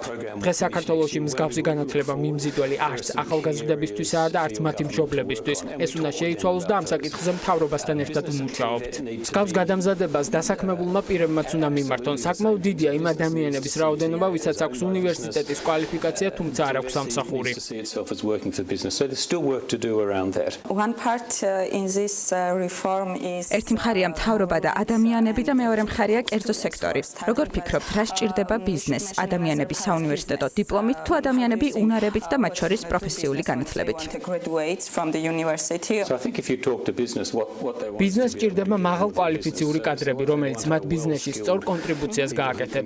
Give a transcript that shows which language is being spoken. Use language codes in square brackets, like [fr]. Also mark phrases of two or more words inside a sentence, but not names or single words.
[ka] დღეს საქართველოში მსგავსი განათლება მიმზიდველი არც ახალგაზრდებისთვისაა და არც მათი მშობლებისთვის. ეს უნდა შეიცვალოს და ამ საკითხზე მთავრობასთან ერთად ვმუშაობთ. მსგავს გადამზადებას დასაქმებულმა პირებმაც უნდა მიმართონ. საკმაოდ დიდია იმ ადამიანების რაოდენობა, ვისაც აქვს უნივერსიტეტის კვალიფიკაცია, თუმცა არ აქვს სამსახური. [en] One part in this reform is [ka] ერთი მხარეა მთავრობა და ადამიანები და მეორე მხარეა კერძო სექტორი. როგორ ფიქრობთ, რა სჭირდება ბიზნესს, ადამიანების საუნივერსიტეტო დიპლომით თუ ადამიანები უნარებით და მათ შორის პროფესიული განათლებით? ბიზნესს სჭირდება მაღალკვალიფიციური კადრები, რომელიც მათ ბიზნესში სწორ კონტრიბუციას გააკეთებს.